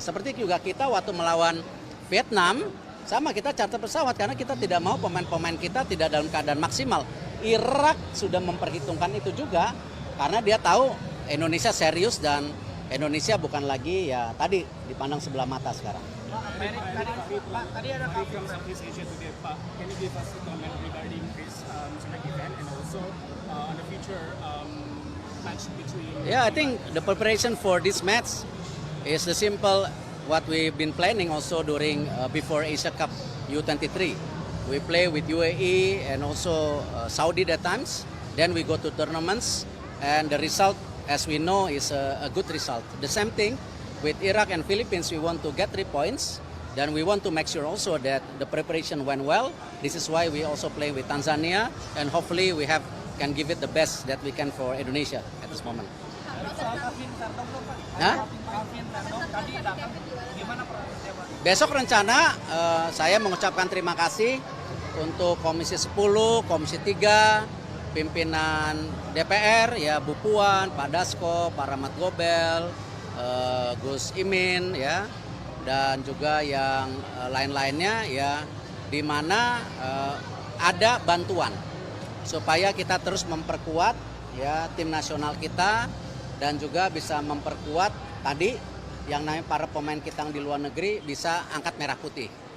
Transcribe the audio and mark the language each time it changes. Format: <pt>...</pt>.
<id>Seperti juga kita waktu melawan Vietnam, sama kita charter pesawat karena kita tidak mau pemain-pemain kita tidak dalam keadaan maksimal. Irak sudah memperhitungkan itu juga karena dia tahu Indonesia serius dan Indonesia bukan lagi ya tadi dipandang sebelah mata sekarang. Pak, tadi ada kabar Southeast Asia Today, Pak.</id> <en>Can you give us a comment regarding this select event and also on the future match between? Yeah, I think the preparation for this match is the simple what we've been planning also during before Asia Cup U23. We play with UAE and also Saudi at times. Then we go to tournaments and the result, as we know, is a good result. The same thing with Iraq and Philippines. We want to get 3 points. Then we want to make sure also that the preparation went well. This is why we also play with Tanzania, and hopefully we can give it the best that we can for Indonesia at this moment. Hah?</en> <id>Besok rencana saya mengucapkan terima kasih untuk Komisi 10, Komisi 3, pimpinan DPR, ya Bu Puan, Pak Dasko, Pak Rahmat Gobel, Gus Imin, ya, dan juga yang lain-lainnya, ya, di mana ada bantuan supaya kita terus memperkuat ya tim nasional kita dan juga bisa memperkuat tadi yang namanya para pemain kita yang di luar negeri bisa angkat merah putih.</id>